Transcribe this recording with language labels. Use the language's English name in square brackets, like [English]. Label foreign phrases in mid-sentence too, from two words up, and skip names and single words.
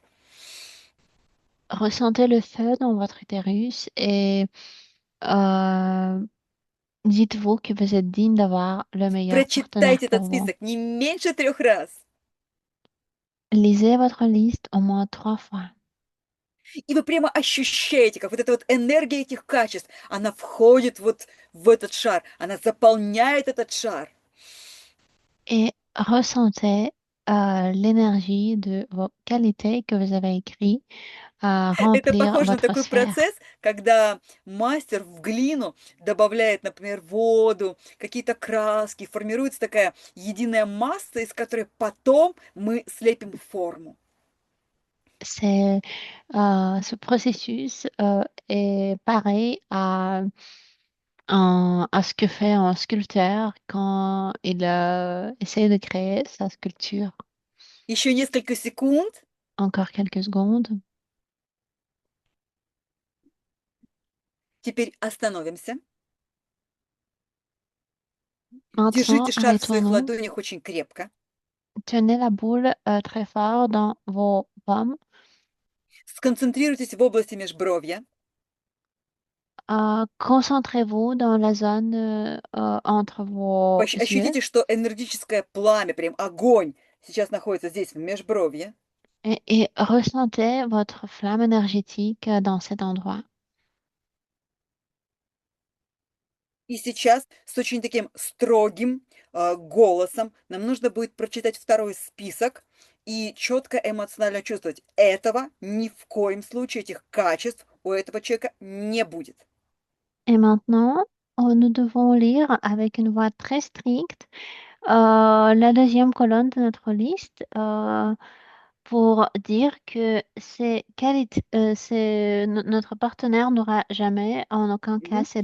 [French] Ressentez le feu dans votre utérus et euh, dites-vous que vous êtes digne d'avoir le meilleur partenaire [Russian] Прочитайте [French] pour [Russian] этот [French] vous. [Russian] список не меньше 3 раз. [French] Lisez votre liste au moins 3 fois. [Russian] И вы прямо ощущаете, как вот эта вот энергия этих качеств, она входит вот в этот шар, она заполняет этот шар. [French] Et ressentez l'énergie de vos qualités que vous avez écrites à [Russian] Это [French] remplir [Russian] похоже на [French] votre [Russian] такой [French] sphère. [Russian] процесс, когда мастер в глину добавляет, например, воду, какие-то краски, формируется такая единая масса, из которой потом мы слепим форму. [French] C'est, ce processus est pareil à ce que fait un sculpteur quand il essaie de créer sa sculpture. [Russian] Еще несколько секунд. [French] Encore quelques secondes. [Russian] Теперь остановимся. [French] Maintenant, [Russian] Держите шар в своих [French] arrêtons-nous. [Russian] ладонях очень крепко. [French] Tenez la boule très fort dans vos pommes. [Russian] Сконцентрируйтесь в области межбровья. [French] Concentrez-vous dans la zone entre vos yeux [Russian] Ощутите, что энергетическое пламя, прям огонь, сейчас находится здесь, в межбровье. [French] et ressentez votre flamme énergétique dans cet endroit. [Russian] И сейчас с очень таким строгим голосом нам нужно будет прочитать второй список и четко эмоционально чувствовать. Этого ни в коем случае, этих качеств у этого человека не будет. [French] Et maintenant, nous devons lire avec une voix très stricte la deuxième colonne de notre liste pour dire que notre partenaire n'aura jamais, en aucun cas, ces